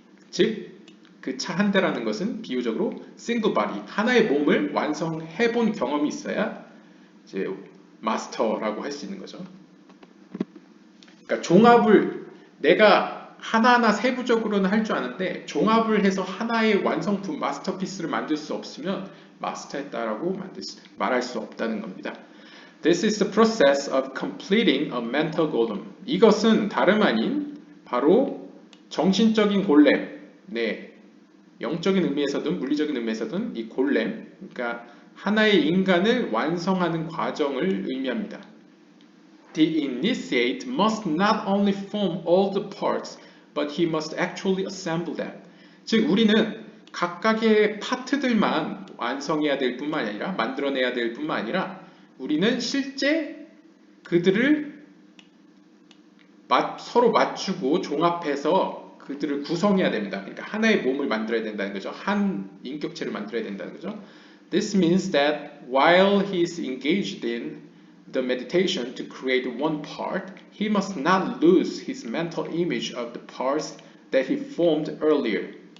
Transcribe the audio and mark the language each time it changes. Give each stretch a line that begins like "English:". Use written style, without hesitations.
Korean: 즉, 그 차 한 대라는 것은 비유적으로 싱글 바디, 하나의 몸을 완성해 본 경험이 있어야 이제 마스터라고 할 수 있는 거죠. 그러니까 종합을 내가 하나하나 세부적으로는 할 줄 아는데 종합을 해서 하나의 완성품, 마스터피스를 만들 수 없으면 마스터했다라고 말할 수 없다는 겁니다.
English: This is the process of completing a mental golem.
Korean: 이것은 다름 아닌 바로 정신적인 골렘, 네, 영적인 의미에서든 물리적인 의미에서든 이 골렘, 그러니까 하나의 인간을 완성하는 과정을 의미합니다.
English: The initiate must not only form all the parts, but he must actually assemble them.
Korean: 즉, 우리는 각각의 파트들만 완성해야 될 뿐만 아니라 만들어내야 될 뿐만 아니라 우리는 실제 그들을 서로 맞추고 종합해서 그들을 구성해야 됩니다. 그러니까 하나의 몸을 만들어야 된다는 거죠. 한 인격체를 만들어야 된다는 거죠.
English: This means that while he is engaged in the meditation to create one part, he must not lose his mental image of the parts that he formed earlier.